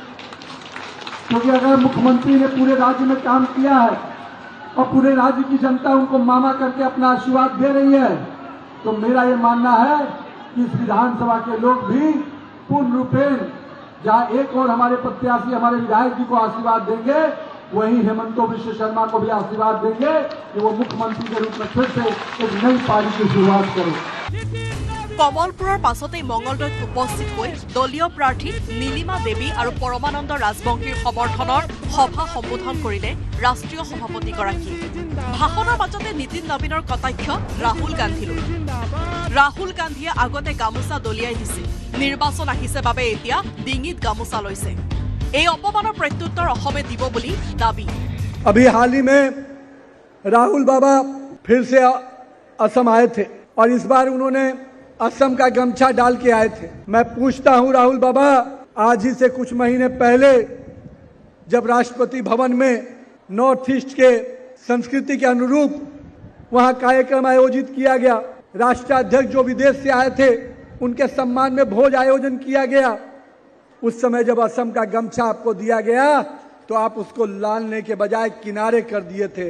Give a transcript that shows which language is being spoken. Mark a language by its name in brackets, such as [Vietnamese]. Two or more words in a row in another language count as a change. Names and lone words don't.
[Hindi] क्योंकि अगर मुख्यमंत्री ने पूरे राज्य में काम किया है और पूरे राज्य की जनता उनको मामा करके अपना आशीर्वाद दे रही है तो मेरा ये मानना है कि इस विधानसभा के लोग भी पूर्ण रूपेण जहाँ एक और हमारे प्रत्याशी हमारे विधायक जी को आशीर्वाद देंगे वहीं हेमंत बिश्व शर्मा को भी आशीर्वाद देंगे कि वो मुख्यमंत्री के रूप में फिर से एक नई पारी की शुरुआत करें। [Assamese] কমলপুৰৰ পাছতেই মঙলদৈত উপস্থিত হৈ দলীয় প্ৰাৰ্থী নীলিমা দেৱী আৰু পৰমানন্দ ৰাজবংশীৰ সমৰ্থনৰ সভা সম্বোধন কৰিলে ৰাষ্ট্ৰীয় সভাপতিগৰাকীয়ে। ভাষণৰ মাজতে নীতিন নবীনৰ কটাক্ষ ৰাহুল গান্ধীলৈ। ৰাহুল গান্ধীয়ে আগতে গামোচা দলিয়াই দিছিল, নিৰ্বাচন আহিছে বাবে এতিয়া ডিঙিত গামোচা লৈছে। এই অপমানৰ প্ৰত্যুত্তৰ অসমে দিব বুলি দাবী। [Hindi] अभी हाल ही में राहुल बाबा फिर से असम आए थे और इस बार उन्होंने असम का गमछा डाल के आए थे। मैं पूछता हूं राहुल बाबा, आज ही से कुछ महीने पहले जब राष्ट्रपति भवन में नॉर्थ ईस्ट के संस्कृति के अनुरूप वहां कार्यक्रम आयोजित किया गया, राष्ट्राध्यक्ष जो विदेश से आए थे उनके सम्मान में भोज आयोजन किया गया, उस समय जब असम का गमछा आपको दिया गया तो आप उसको लालने के बजाय किनारे कर दिए थे।